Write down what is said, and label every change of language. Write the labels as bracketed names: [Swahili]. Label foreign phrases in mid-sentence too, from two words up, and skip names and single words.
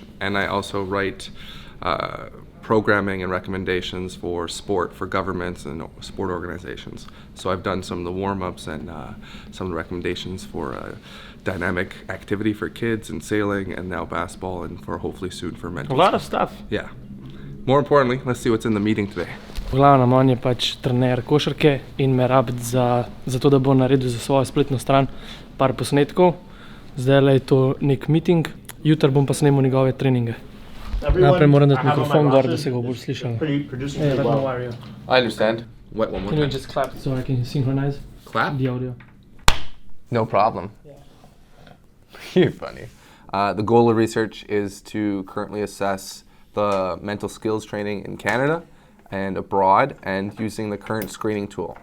[English] And I also write programming and recommendations for sport, for governments and sport organizations. So I've done some of the warm-ups and some of the recommendations for dynamic activity for kids and sailing and now basketball and for hopefully soon for mental. A lot of stuff. Yeah. More importantly, let's see what's in the meeting today. [Slovenian] V glavnem, on je pač trener košarke in me rabi za to, da bo naredil za svojo spletno stran par posnetkov. Zdajle je to nek meeting, jutri bom pa snemal njegove treninge. Najprej moram dati mikrofon gor, da se ga boš slišal. [English] Hey, let me wire you. I understand. What, one more Can you time? just clap so I can synchronize Clap? the audio? No problem. You're funny. The goal of research is to currently assess the mental skills training in Canada and abroad and using the current screening tool.